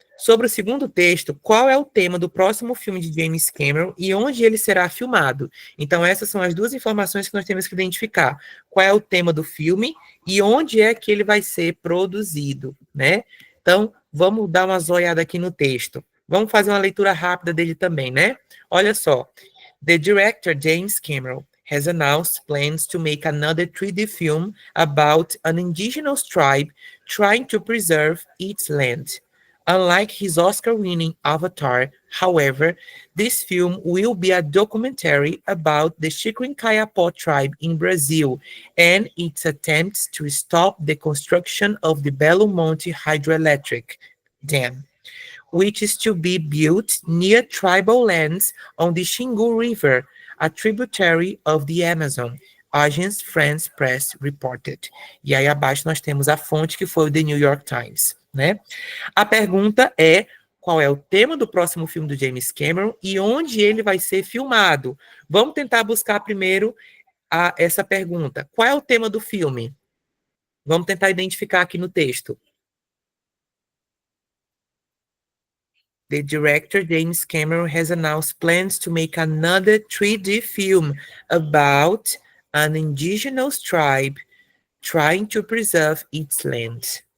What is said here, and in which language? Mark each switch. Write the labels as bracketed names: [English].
[Portuguese] Sobre o segundo texto, qual é o tema do próximo filme de James Cameron e onde ele será filmado? Então, essas são as duas informações que nós temos que identificar. Qual é o tema do filme e onde é que ele vai ser produzido, né? Então, vamos dar uma zoiada aqui no texto. Vamos fazer uma leitura rápida dele também, né? Olha só. [English] The director, James Cameron, has announced plans to make another 3D film about an indigenous tribe trying to preserve its land. Unlike his Oscar-winning Avatar, however, this film will be a documentary about the Chiquincaiapó tribe in Brazil and its attempts to stop the construction of the Belo Monte hydroelectric dam, which is to be built near tribal lands on the Xingu River, a tributary of the Amazon, Agence France Press reported. [Portuguese] E aí abaixo nós temos a fonte que foi o The New York Times, né? A pergunta é, qual é o tema do próximo filme do James Cameron e onde ele vai ser filmado? Vamos tentar buscar primeiro essa pergunta. Qual é o tema do filme? Vamos tentar identificar aqui no texto. [English] The director, James Cameron, has announced plans to make another 3D film about an indigenous tribe trying to preserve its land.